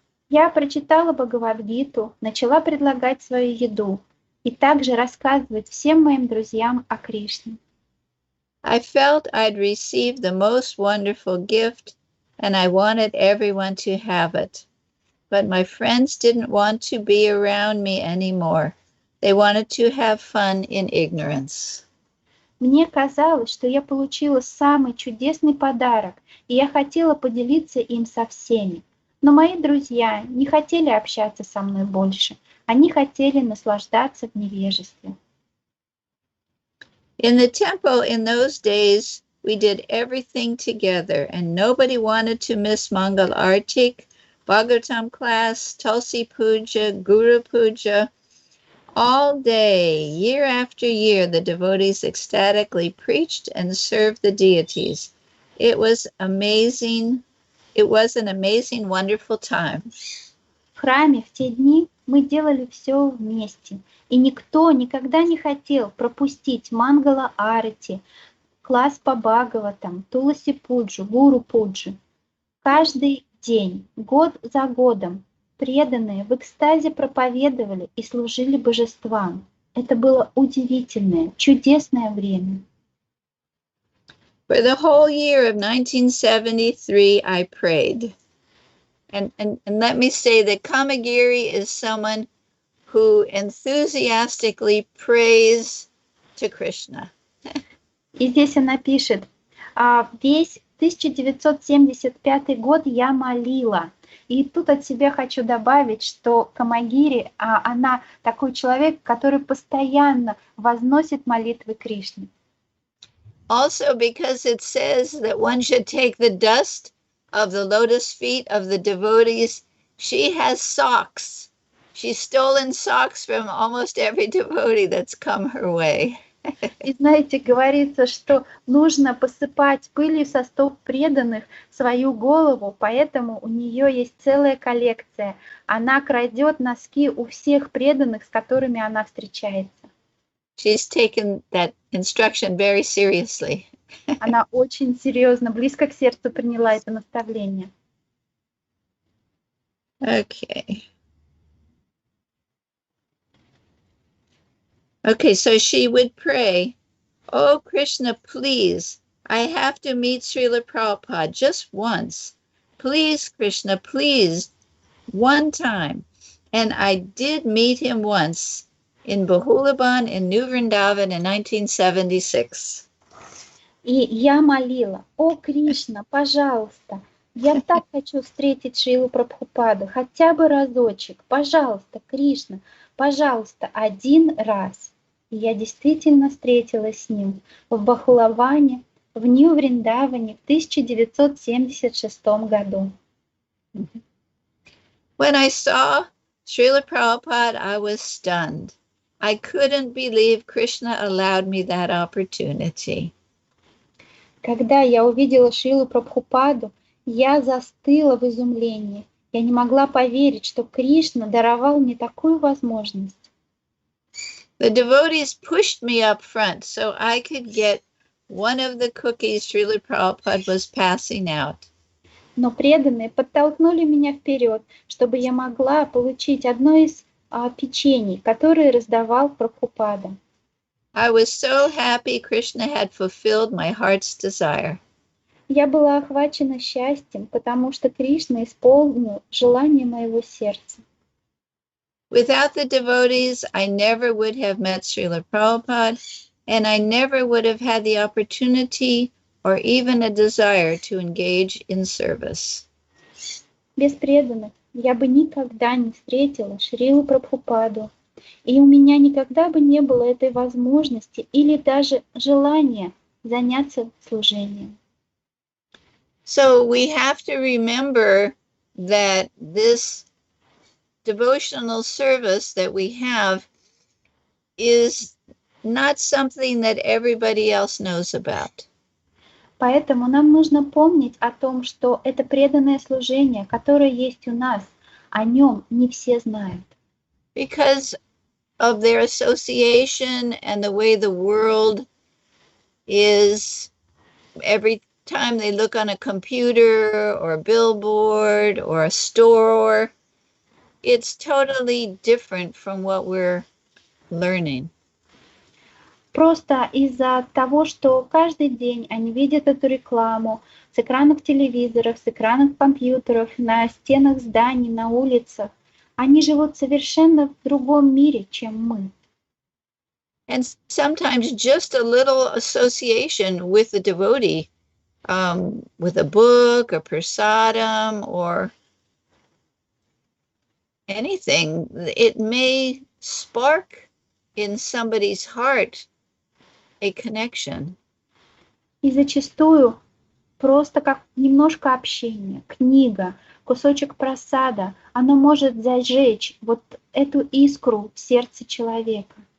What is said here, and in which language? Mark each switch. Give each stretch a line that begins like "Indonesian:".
Russian: Я прочитала Бхагавад-гиту, начала предлагать свою еду и также рассказывать всем моим друзьям о Кришне.
English: I felt I'd received the most wonderful gift, and I wanted everyone to have it. But my friends didn't want to be around me anymore. They wanted to have fun in ignorance.
Russian: Мне казалось, что я получила самый чудесный подарок, и я хотела поделиться им со всеми. Но мои друзья не хотели общаться со мной больше. Они хотели наслаждаться в невежестве.
English: In the temple in those days, we did everything together, and nobody wanted to miss Mangal Artik, Bhagavatam class, Tulsi Puja, Guru Puja. All day, year after year, the devotees ecstatically preached and served the deities. It was amazing. It was an amazing, wonderful time.
Russian: В храме в те дни мы делали все вместе, и никто никогда не хотел пропустить Мангала Арати, класс по Бхагаватам, Туласи Пуджу, Гуру Пуджи. Каждый день, год за годом, преданные в экстазе проповедовали и служили божествам. Это было удивительное, чудесное время.
English: For the whole year of 1973, I prayed. And let me say that Kamagiri is someone who enthusiastically prays to Krishna.
Russian: И здесь она пишет, весь 1975 год я молила. И тут от себя хочу добавить, что Камагири, она такой человек, который постоянно возносит молитвы Кришне.
English: Also because it says that one should take the dust of the lotus feet of the devotees. She has socks. She's stolen socks from almost every devotee that's come her way.
Russian: И знаете, говорится, что нужно посыпать пылью со стоп преданных свою голову, поэтому у нее есть целая коллекция. Она крадет носки у всех преданных, с которыми она встречается.
English: She's taken that instruction very seriously.
Russian: Она очень серьезно, близко к сердцу приняла это наставление.
English: Okay. Okay, so she would pray, oh, Krishna, please, I have to meet Srila Prabhupada just once. Please, Krishna, please, one time. And I did meet him once in Bahulaban in Nью Вриндаван in 1976.
Russian: И я молила, о, Кришна, пожалуйста, Я так хочу встретить Шрилу Прабхупаду, хотя бы разочек. Пожалуйста, Кришна, пожалуйста, один раз. И я действительно встретилась с ним в Бахулаване, в Нью Вриндаване в 1976 году.
English: When I saw Srila Prabhupada, I was stunned. I couldn't believe Krishna allowed me that opportunity.
Russian: Когда я увидела Шрилу Прабхупаду, я застыла в изумлении. Я не могла поверить, что Кришна даровал мне такую возможность.
English: The devotees pushed me up front so I could get one of the cookies Srila Prabhupada was passing out.
Russian: Но преданные подтолкнули меня вперед, чтобы я могла получить одно из печений, которые раздавал Прабхупада.
English: I was so happy Krishna had fulfilled my heart's desire.
Russian: Я была охвачена счастьем, потому что Кришна исполнил желание моего сердца.
English: Without the devotees, I never would have met Srila Prabhupada, and I never would have had the opportunity or even a desire to engage in service.
Russian: Без преданных я бы никогда не встретила Шрилу Прабхупаду, и у меня никогда бы не было этой возможности или даже желания заняться служением.
English: So we have to remember that this devotional service that we have is not something that everybody else knows about.
Russian: Поэтому нам нужно помнить о том, что это преданное служение, которое есть у нас, о нем не все знают.
English: Because of their association and the way the world is, every time they look on a computer or a billboard or a store, it's totally different from what we're learning.
Russian: Просто из-за того, что каждый день они видят эту рекламу с экранов телевизоров, с экранов компьютеров, на стенах зданий, на улицах, они живут совершенно в другом мире, чем мы.
English: And sometimes just a little association with the devotee, with a book, a prasadam, or anything, it may spark in somebody's heart a connection.
Russian: И зачастую просто как немножко общения, книга, кусочек прасада, оно может зажечь вот эту искру в сердце человека.